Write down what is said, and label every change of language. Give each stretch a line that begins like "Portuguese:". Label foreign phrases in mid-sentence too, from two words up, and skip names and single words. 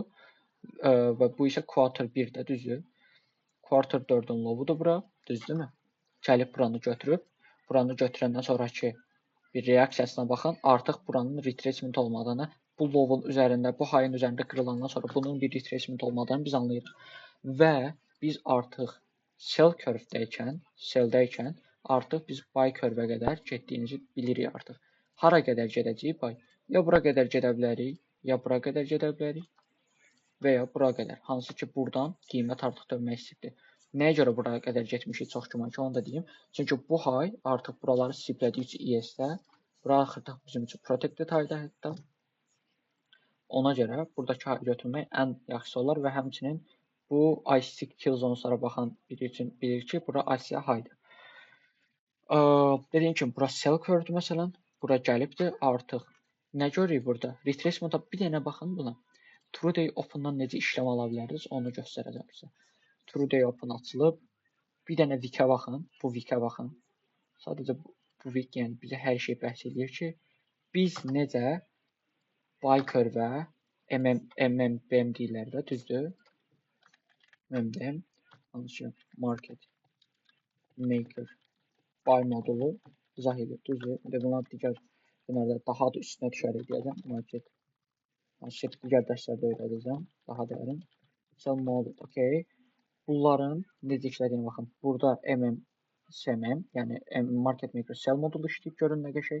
Azerbaijani: Və bu isə quarter 1-də, düzdür? Quarter 4-ün low'udur bura, düzdürmü? Gəlib buranı götürüb, buranı götürəndən sonraki bir reaksiyasına baxın. Artıq buranın retracement olmadığını, bu low'un üzərində, bu high'ın üzərində qırılandan sonra bunun bir retracement olmadığını biz anlayırıq. Və biz artıq
English: sell curve-
Azerbaijani: dəykən artıq biz
English: buy curve-
Azerbaijani: ə qədər getdiyimizi bilirik artıq. Hara qədər gedəcəyik buy? Ya bura qədər gedə bilərik, ya bura qədər gedə bilərik. Və ya bura qədər. Hansı ki, buradan qiymət artıq dönmək istəyirdi. Nəyə görə buraya qədər getmişik çox güman ki, onu da deyim. Çünki bu high artıq buraları siplədiyi üçün ES-də, bura artıq bizim üçün
English: protected high-
Azerbaijani: də hətta. Ona görə buradakı high götürmək ən yaxşısı olar və həmçinin bu IC
English: kill zoneslara
Azerbaijani: baxan biri üçün bilir ki, bura
English: IC high-
Azerbaijani: dır. Dediyim kimi, bura
English: sell curve-
Azerbaijani: dür məsələn. Bura gəlibdir artıq. Nə görürük burada? Retracement-a bir dənə baxın buna.
English: True Day Open-
Azerbaijani: dan necə işləm ala bilərdiniz, onu göstərəcəm sizə.
English: True Day Open
Azerbaijani: açılıb, bir dənə Wick-ə baxın, bu Wick-ə baxın. Sadəcə bu Wick yəni bizə hər şey bəhs edir ki, biz necə
English: buy curve-
Azerbaijani: ə MMBM deyirlər də, düzdür? MMBM, hansı
English: market maker buy
Azerbaijani: modulu izah edir, düzdür? Bunlar digər günlərdə daha da üstünə düşərək deyəcəm, market. Digər dərslərdə öyrədəcəm, daha dərin.
English: Sell model, okay.
Azerbaijani: Bunların necə işlədiyinə baxın. Burada MMSMM, yəni
English: Market Maker Sell
Azerbaijani: modulu işləyib görün nə qəşəng.